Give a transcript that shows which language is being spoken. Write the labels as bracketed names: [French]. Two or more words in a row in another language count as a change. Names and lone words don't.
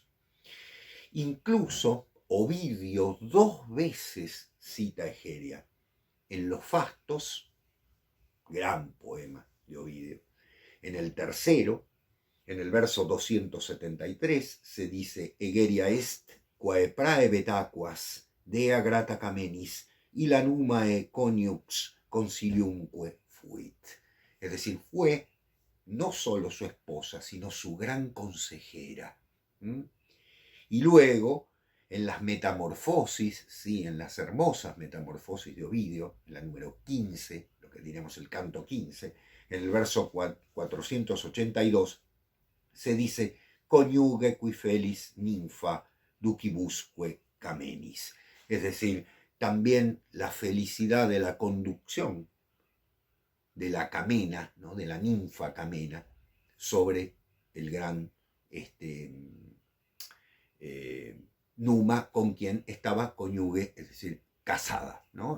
[Spanish] Incluso Ovidio 2 veces cita a Egeria. En los Fastos, gran poema de Ovidio, en el tercero, en el verso 273, se dice [Latin] Egeria est quae praebet aquas, dea grata camenis, y la numae coniux consiliumque fuit. [Spanish] Es decir, fue no solo su esposa, sino su gran consejera. Y luego, en las metamorfosis, ¿sí? En las hermosas metamorfosis de Ovidio, en la número 15, lo que diremos el canto 15, en el verso 482, se dice [Latin] coniuge qui felis ninfa ducibusque camenis. [Spanish] Es decir, también la felicidad de la conducción de la camena, ¿no? De la ninfa camena, sobre el gran Numa, con quien estaba cónyuge, es decir, casada, ¿no?